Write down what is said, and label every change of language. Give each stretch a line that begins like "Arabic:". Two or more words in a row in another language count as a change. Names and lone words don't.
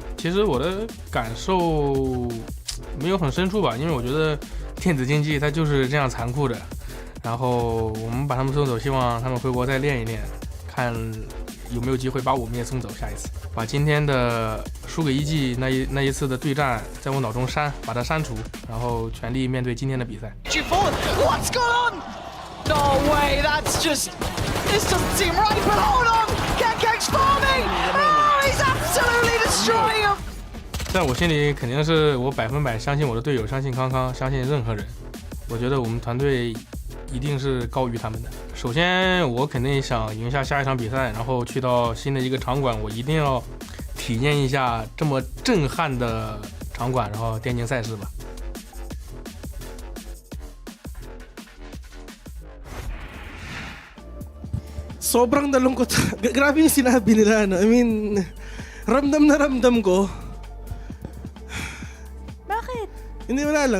Chinese: 其实我的感受没有很深处吧，因为我觉得电子竞技它就是这样残酷的。然后我们把他们送走，希望他们回国再练一练，看有没有机会把我们也送走下一次。把今天的输给EG那一次的对战在我脑中把它删除，然后全力面对今天的比赛。
English: What's going on? No way, this doesn't seem right, but hold on! Kangkang's farming! Oh, he's absolutely destroying him!
Chinese: 在我心里肯定是我100%相信我的队友，相信康康，相信任何人。我觉得我们团队一定是高于他们的。首先，我肯定想赢下下一场比赛，然后去到新的一个场馆，我一定要体验一下这么震撼的场馆，然后电竞赛事吧。
Filipino: Sobrang nalungkot. Grabe yung sinabi nila, no?
English: I mean,
Filipino: ramdam na ramdam ko. Bakit? Hindi, wala lang.